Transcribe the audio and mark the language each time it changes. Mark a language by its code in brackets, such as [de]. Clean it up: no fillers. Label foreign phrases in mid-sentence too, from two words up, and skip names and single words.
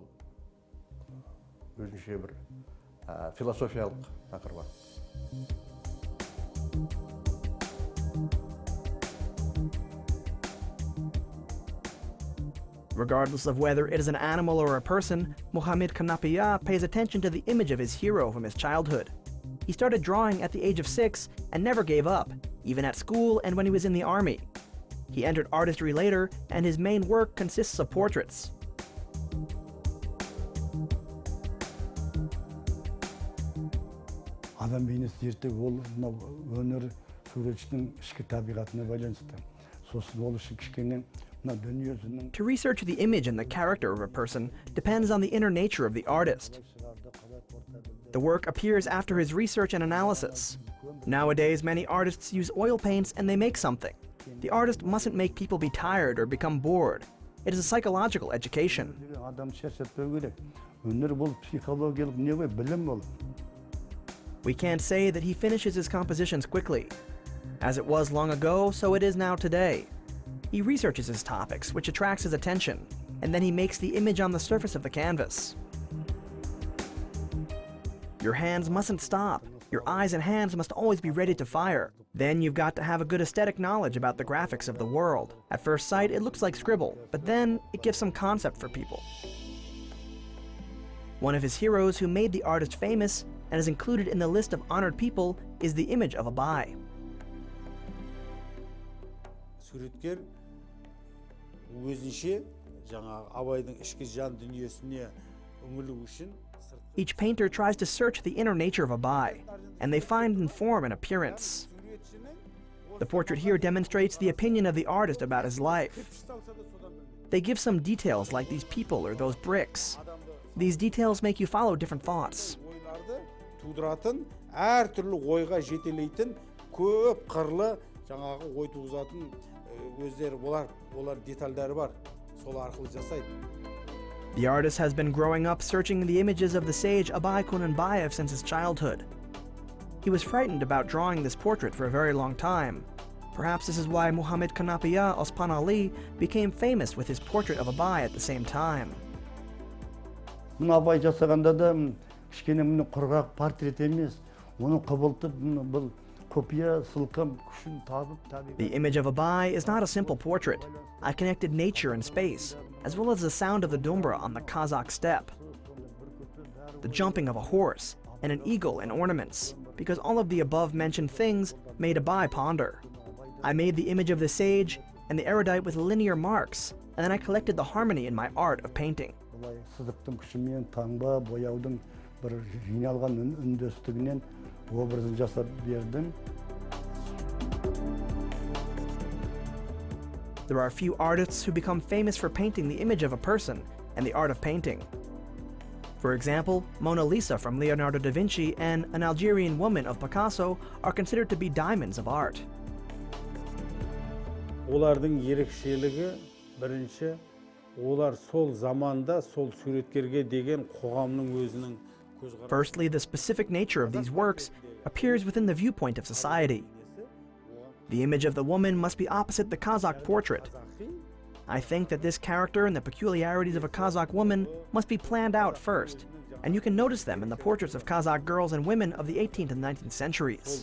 [en] Regardless of whether it is an animal or a person, Muhamedkanapiya pays attention to the image of his hero from his childhood. He started drawing at the age of 6 and never gave up, even at school and when he was in the army. He entered artistry later, and his main work consists of portraits. [kk] Адам бейнесі зерттеу ол мынау өнер суретшінің ішкі табиғатына байланысты. Сосын ол үшін кішкене мына дүниесінің [en] To research the image and the character of a person depends on the inner nature of the artist. The work appears after his research and analysis. Nowadays, many artists use oil paints and they make something. The artist mustn't make people be tired or become bored. It is a psychological education. [kk] адам шаршатпау керек. Өнер бұл психологиялық не ғой, білім ол. [en] We can't say that he finishes his compositions quickly. As it was long ago, so it is now today. He researches his topics, which attracts his attention, and then he makes the image on the surface of the canvas. Your hands mustn't stop. Your eyes and hands must always be ready to fire. Then you've got to have a good aesthetic knowledge about the graphics of the world. At first sight, it looks like scribble, but then it gives some concept for people. One of his heroes who made the artist famous and is included in the list of honored people is the image of Abai. [kk] Суреткер өзінше жаңағы Абайдың ішкі жан дүниесіне үңілу үшін [en] Each painter tries to search the inner nature of Abai, and they find in form and appearance. The portrait here demonstrates the opinion of the artist about his life. They give some details like these people or those bricks. These details make you follow different thoughts. [kk] тудыратын, әртүрлі ойға жетелейтін, көп қырлы жаңағы ой туғызатын өздері олар детальдары бар. Сол арқылы жасайды. [en] The artist has been growing up searching the images of the sage Abai Kunanbayev since his childhood. He was frightened about drawing this portrait for a very long time. Perhaps this is why Muhamedkanapiya Ospanuly became famous with his portrait of Abai at the same time. [kk] Мұны Абай жасағанда да кішкене мұны құрғақ портрет емес, оны құбылтып бұл копия сылқым күшін табып [en] The image of Abai is not a simple portrait. I connected nature and space, as well as the sound of the dumbra on the Kazakh steppe, the jumping of a horse, and an eagle and ornaments, because all of the above-mentioned things made Abai ponder. I made the image of the sage and the erudite with linear marks, and then I collected the harmony in my art of painting. [kk] Сызықтың күшімен таңба, бояудың бір жиналған үндестігінен образын жасап бердім. [en] There are few artists who become famous for painting the image of a person and the art of painting. For example, Mona Lisa from Leonardo da Vinci and an Algerian woman of Picasso are considered to be diamonds of art. [kk] Олардың ерекшелігі бірінші, олар сол заманда сол суреткерге деген қоғамның өзінің көзқарасы. [en] Firstly, the specific nature of these works appears within the viewpoint of society. The image of the woman must be opposite the Kazakh portrait. I think that this character and the peculiarities of a Kazakh woman must be planned out first, and you can notice them in the portraits of Kazakh girls and women of the 18th and 19th centuries.